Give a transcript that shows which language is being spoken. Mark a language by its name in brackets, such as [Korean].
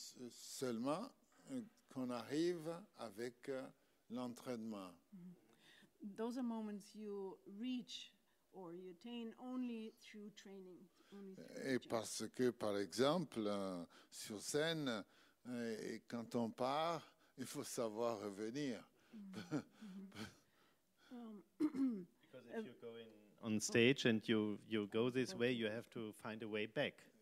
[French] seulement qu'on arrive avec l'entraînement. [English] Those are moments you reach or you attain only through training. [French] Et parce que, par exemple, sur scène, et quand on part, il faut savoir revenir. [English] Because if you go on stage and you go this way, you have to find a way back.